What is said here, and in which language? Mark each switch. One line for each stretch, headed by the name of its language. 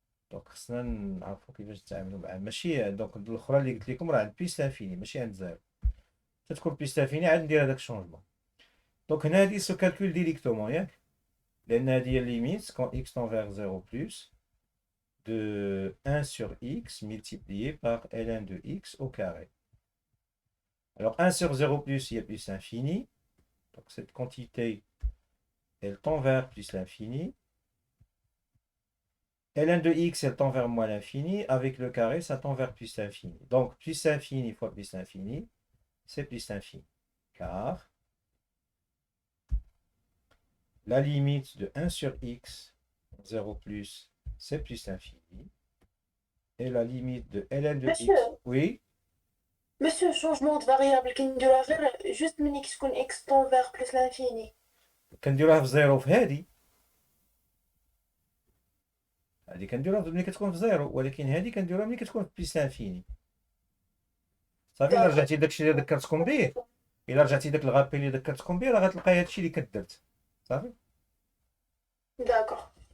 Arabic: دونك خصنا نعرفو كيفاش نتعاملو معاه ماشي دونك الاخرى اللي قلت لكم راه عند
French: بلس لانفيني
Arabic: ماشي عند 0. تتكون بلس لانفيني عاد ندير هذاك الشونجمون. دونك هنا هادي سو كالكول ديريكتومون ياك لان هادي هي ليميت
French: كون x tend vers 0 plus de 1 sur x multiplié par ln de x au carré. Alors 1 sur 0 plus, il y a plus l'infini. Donc cette quantité, elle tend vers plus l'infini. ln de x, elle tend vers moins l'infini. Avec le carré, ça tend vers plus l'infini. Donc plus l'infini fois plus l'infini, c'est plus l'infini. Car la limite de 1 sur x, 0 plus, c'est plus l'infini. Et la limite de ln de x... Monsieur, Oui, monsieur, changement de variable qui doit faire juste
Arabic: من x تكون
French: x tend vers plus l'infini.
Arabic: كنديروها في 0 في هذه. هذه كنديروها ملي كتكون في 0 ولكن هذه كنديروها ملي كتكون في بليس لانفيني. صافي الا رجعتي داكشي اللي ذكرتكم به الا رجعتي داك الغابي اللي ذكرتكم به راه غتلقاي هادشي اللي كدرت صافي.
French: D'accord.